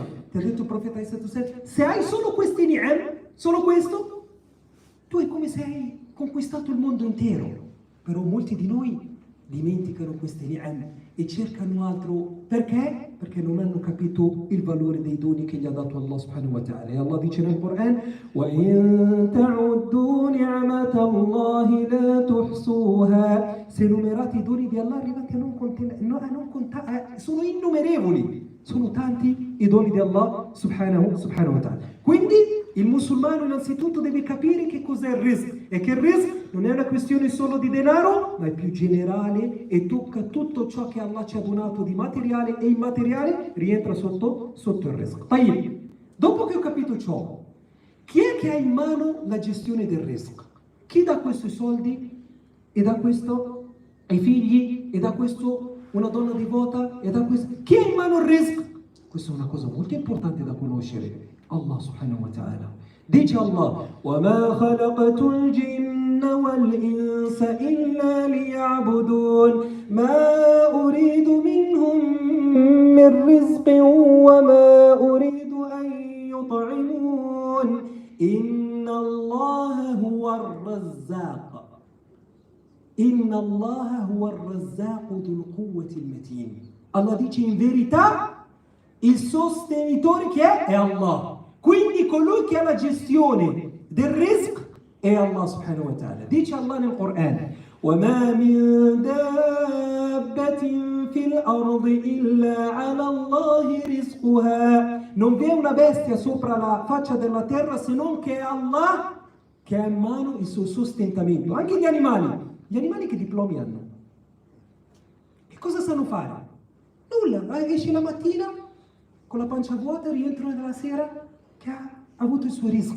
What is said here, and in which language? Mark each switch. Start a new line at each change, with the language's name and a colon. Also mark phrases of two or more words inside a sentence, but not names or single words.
Italian: Ti ha detto il profeta se hai solo questi ni'am, solo questo, tu è come se hai conquistato il mondo intero. Però molti di noi dimenticano questi ni'am e cercano altro. Perché? Perché non hanno capito il valore dei doni che gli ha dato Allah
Arabic: سبحانه وتعالى.
Italian: E Allah dice nel Corano:
Arabic: وَإِن تَعُدُّوا نِعْمَةَ اللَّهِ لَا تُحْصُوهَا.
Italian: Se numerate i doni di Allah arrivate a non contare, sono innumerevoli, sono tanti i doni di Allah
Arabic: سبحانه وتعالى.
Italian: Quindi il musulmano innanzitutto deve capire che cos'è il rizq e che il rizq non è una questione solo di denaro, ma è più generale e tocca tutto ciò che Allah ci ha donato di materiale e immateriale, rientra sotto il rizq. Tayyib, dopo che ho capito ciò, chi è che ha in mano la gestione del rizq? Chi dà questo i soldi e dà questo ai figli e dà questo una donna devota e dà questo? Chi ha in mano il rizq? Questa è una cosa molto importante da conoscere.
Arabic: الله سبحانه وتعالى.
Italian: Dice Allah:
Arabic: وَمَا خَلَقْتُ الْجِنَّ وَالْإِنسَ إِلَّا لِيَعْبُدُونَ مَا أُرِيدُ مِنْهُمْ مِنْ رِزْقٍ وَمَا أُرِيدُ أَنْ يُطْعِمُونَ إِنَّ اللَّهَ هُوَ الرَّزَّاقُ إن الله هو الرزاق ذو القوة المتين.
Italian: Allah dice in verità il sostenitore che è Allah. Quindi colui che ha la gestione del rizq è Allah
Arabic: سبحانه وتعالى.
Italian: Dice Allah nel Corano:
Arabic: وَمَا مِن دَابَّةٍ فِي الْأَرْضِ إِلَّا عَلَى اللَّهِ رِزْقُهَا.
Italian: Non vi è una bestia sopra la faccia della terra se non che è Allah che ha in mano il suo sostentamento. Anche gli animali che diplomi hanno? Che cosa sanno fare? Nulla, esci la mattina con la pancia vuota, rientrano dalla sera che ha avuto il suo rizq.